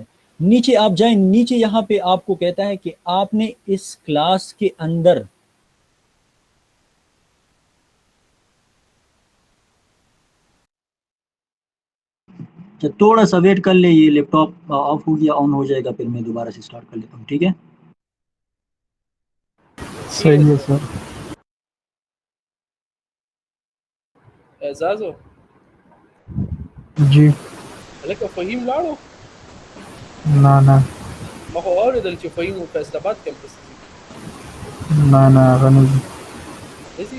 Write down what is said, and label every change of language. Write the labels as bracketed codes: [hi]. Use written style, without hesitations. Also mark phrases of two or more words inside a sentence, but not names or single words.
[ur] نیچے آپ جائے، نیچے یہاں پہ آپ کو کہتا ہے کہ آپ نے اس کلاس کے اندر تھوڑا سا ویٹ کر لے، یہ [en] laptop off [ur] ہو گیا، آن ہو جائے گا، پھر میں دوبارہ سے اسٹارٹ کر لیتا ہوں، ٹھیک ہے. ٹھیک ہے صحیح ہے सर। सर। [ps] اعزازه. [ur] जी। [ps] هلکه فهیم لاړو. [ur] نہ نہ [ps] ما خو اورېدل چې فهیم په فیصل آباد کمپس کې [ur] نہ نہ غني [ps] ځي.